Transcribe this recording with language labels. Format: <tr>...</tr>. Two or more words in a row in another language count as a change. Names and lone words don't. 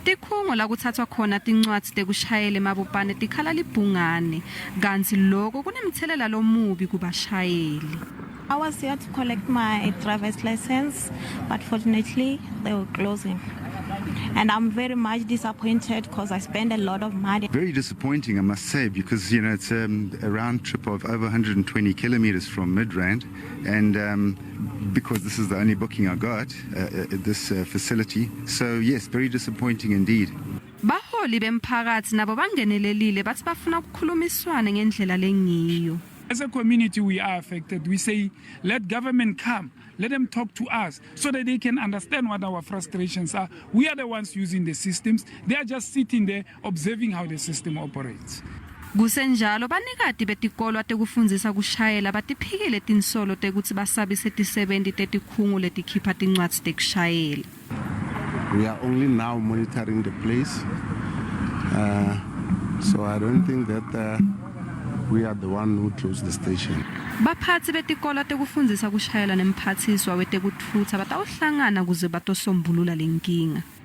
<ss>Tikhungo lakutsatswa khona tincwadzi tekushayela emabopane tikhala libhungane kanti lokho kunemthelela lomubi kubashayeli.</ss> <en>I was here to collect my driver's license, but fortunately they were closing. And I'm very much disappointed because I spent a lot of money. Very disappointing, I must say, because, you know, it's a round trip of over 120 kilometers from Midrand. And because this is the only booking I got at this facility. So, yes, very disappointing indeed.</en> <ss>Baholi bemphakathi nabo bangenelelile bathi bafuna ukukhulumiswana ngendlela lengiyo.</ss> <en>As a community, we are affected. We say, let government come, let them talk to us so that they can understand what our frustrations are. We are the ones using the systems. They are just sitting there observing how the system operates.</en> <ss>Kusenjalo banikati betikolo tekufundzisa kushayela batiphikile tinsolo tekutsi basabise tisebenti tetikhungo letikhipha tincwadzi tekushayela.</ss> <en>We are only now monitoring the place. So I don't think that we are the one who closed the station.</en> <ss>Baphatsi betikolo tekufundzisa kushayela nemphathiswa wetekutfutsa batawuhlangana kuze batosombulula lenkinga.</ss>